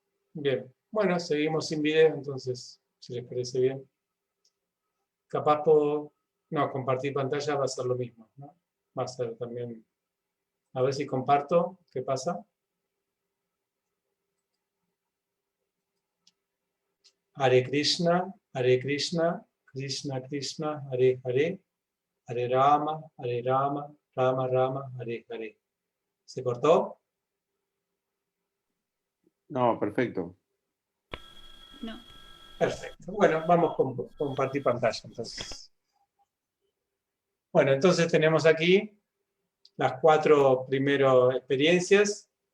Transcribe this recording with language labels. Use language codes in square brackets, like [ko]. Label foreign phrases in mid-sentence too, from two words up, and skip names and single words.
[es] Bien. Bueno, seguimos sin video, entonces, si les parece bien. Capaz puedo... No, compartir pantalla va a ser lo mismo, ¿no? Va a ser también... A ver si comparto. ¿Qué pasa? [sa] Hare Krishna, Krishna Krishna, Hare Hare, Hare Rama, Rama Rama, Hare Hare. [es] ¿Se cortó? No, perfecto. No. Perfecto. Bueno, vamos con compartir pantalla, entonces. Bueno, entonces tenemos aquí las 4 primeras experiencias.